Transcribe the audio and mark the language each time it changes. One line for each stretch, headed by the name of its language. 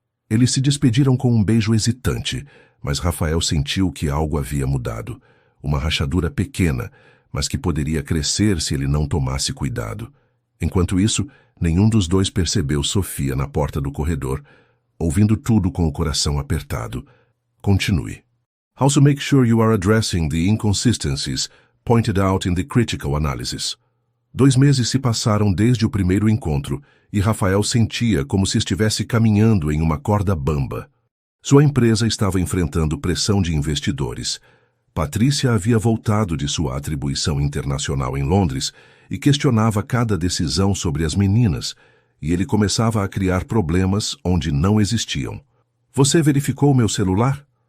Portuguese: Eles se despediram com um beijo hesitante, mas Rafael sentiu que algo havia mudado. Uma rachadura pequena, mas que poderia crescer se ele não tomasse cuidado. Enquanto isso, nenhum dos dois percebeu Sofia na porta do corredor, ouvindo tudo com o coração apertado.
English: Continue. Also make sure you are addressing the inconsistencies pointed out in the critical analysis.
Portuguese: 2 meses se passaram desde o primeiro encontro e Rafael sentia como se estivesse caminhando em uma corda bamba. Sua empresa estava enfrentando pressão de investidores. Patrícia havia voltado de sua atribuição internacional em Londres e questionava cada decisão sobre as meninas, e ele começava a criar problemas onde não existiam. Você verificou meu celular?